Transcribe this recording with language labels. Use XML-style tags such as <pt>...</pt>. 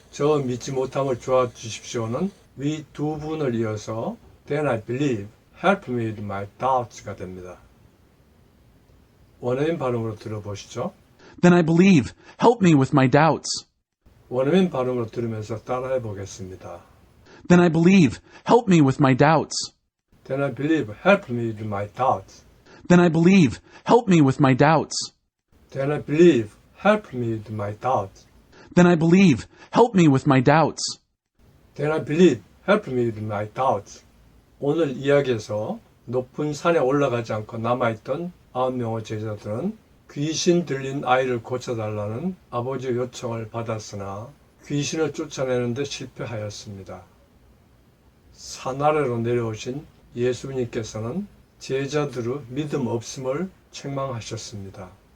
<ko>저 믿지 못함을 도와주십시오는 위 두 분을 이어서</ko> <en>then I believe, help me with my doubts</en> <ko>가 됩니다. 원어민 발음으로 들어보시죠.</ko> <en>Then I believe. Help me with my doubts. 원어민 발음으로 들으면서 따라해 보겠습니다. Then I believe. Help me with my doubts. Then I believe, help me with my doubts. Then I believe. Help me with my doubts. Then I believe, help me with my doubts. Then I believe. Help me with my doubts. Then I believe, help me with my doubts.</en> <ko>오늘 이야기에서 높은 산에 올라가지 않고 남아있던 9명의 제자들은 귀신 들린 아이를 고쳐달라는 아버지의 요청을 받았으나 귀신을 쫓아내는데 실패하였습니다. 산 아래로 내려오신 예수님께서는 제자들의 믿음 없음을 책망하셨습니다.</ko>